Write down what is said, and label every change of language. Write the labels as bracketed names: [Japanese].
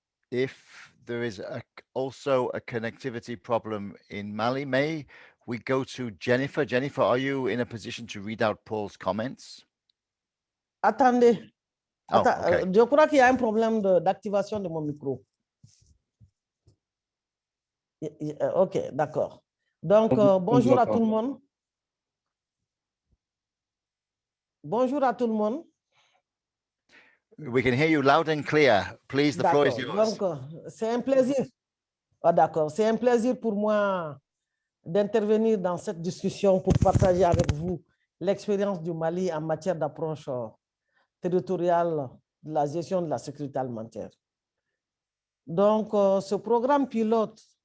[English] If there is also a connectivity problem in Mali, may we go to Jennifer? Jennifer, are you in a position to read out Paul's comments? [French] Attendez. [English] Oh, okay. [French] Je crois qu'il y a un problème d'activation de mon micro. Ok, d'accord. Donc, bonjour à tout le monde. Bonjour à tout le monde. [English] We can hear you loud and clear. Please, the floor is yours. [French] Donc, c'est un plaisir. Ah, d'accord. C'est un plaisir pour moi d'intervenir dans cette discussion pour partager avec vous l'expérience du Mali en matière d'approche territoriale de la gestion de la sécurité alimentaire. Donc, ce programme pilote